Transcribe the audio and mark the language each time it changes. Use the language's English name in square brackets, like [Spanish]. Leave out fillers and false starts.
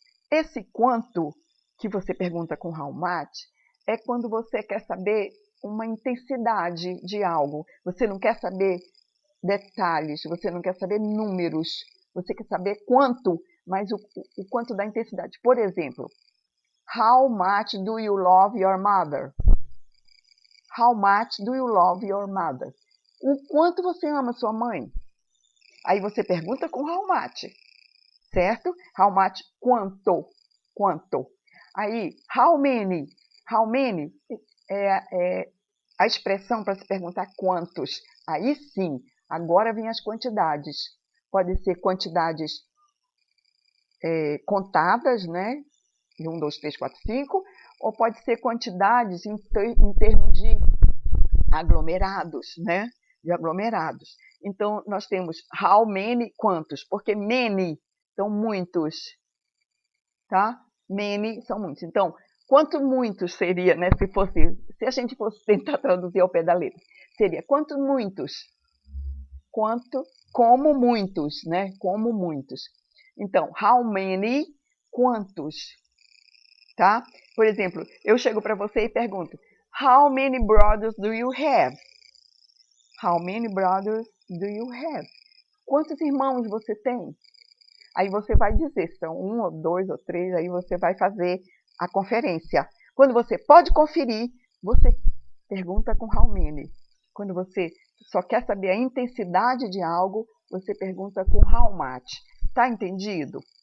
[Portuguese] Esse quanto que você pergunta com how much é quando você quer saber uma intensidade de algo. Você não quer saber detalhes, você não quer saber números, você quer saber quanto, mas o quanto da intensidade. Por exemplo, [English] how much do you love your mother? How much do you love your mother? [Portuguese] O quanto você ama sua mãe? Aí você pergunta com how much, certo? How much, quanto, quanto. Aí, how many? How many é a expressão para se perguntar quantos. Aí sim, agora vem as quantidades. Pode ser quantidades contadas, né? De 1, 2, 3, 4, 5, ou pode ser quantidades em termos de aglomerados, né? De aglomerados. Então, nós temos how many, quantos, porque many são muitos, tá? Many são muitos. Então, quanto muitos seria, né? Se a gente fosse tentar traduzir ao pé da letra, seria quanto muitos? Quanto, como muitos, né? Como muitos. Então, how many, quantos, tá? Por exemplo, eu chego para você e pergunto, [English] how many brothers do you have? How many brothers do you have? [Portuguese] Quantos irmãos você tem? Aí você vai dizer se são 1 ou 2 ou 3, aí você vai fazer a conferência. Quando você pode conferir, você pergunta com how many. Quando você só quer saber a intensidade de algo, você pergunta com how much. Tá entendido?